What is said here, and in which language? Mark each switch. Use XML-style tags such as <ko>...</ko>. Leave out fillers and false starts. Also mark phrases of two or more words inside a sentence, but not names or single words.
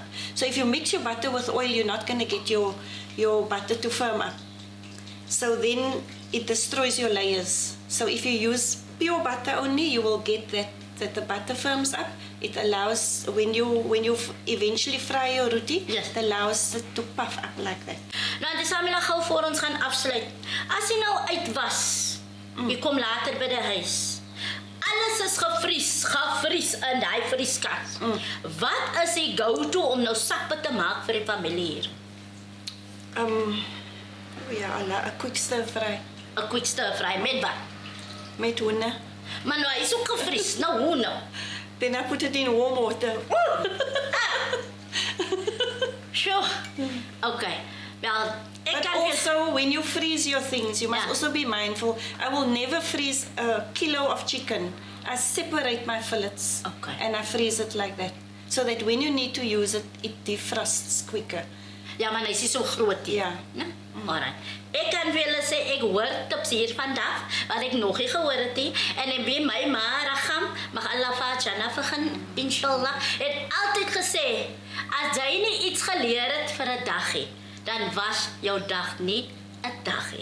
<en>So if you mix your butter with oil, you're not going to get your butter to firm up. So then it destroys your layers. So if you use pure butter only, you will get that the butter firms up. It allows, when you eventually fry your roti, Yes. it allows it to puff up like that.</en> <af>Nou, dis Samila gou voor ons gaan afsluit. As jy nou uit was, jy kom later by die huis. Alles is gevries in daai vrieskas. Wat is die go-to om nou sappe te maak vir die familie hier? Ja,</af> <en>a quick stir fry</en> <af>'n</af> <en>Quick stir fry</en> <af>met wat? met hoender. Maar nou, hy is ook gevries. Nou, hoe nou?</af> <en>Then I put it in warm water. Sure. Okay.</en> <af>Wel, ek</af> <en>But</en> <af>kan</af> <en>also, when you freeze your things, you must Yeah. also be mindful. I will never freeze a kilo of chicken. I separate my fillets Okay. and I freeze it like that. So that when you need to use it, it defrosts quicker.</en> <af>Ja, maar hy is nie so groot nie. Ja. Né? Alright. Ek kan vir julle sê ek hoor tips hier vandag wat ek nog nie gehoor het nie. En en by my ma Ragam, mag Allah Fajana begin inshallah, het altyd gesê as jy nie iets geleer het vir 'n dagie, dan was jou dag nie 'n dagie.</af>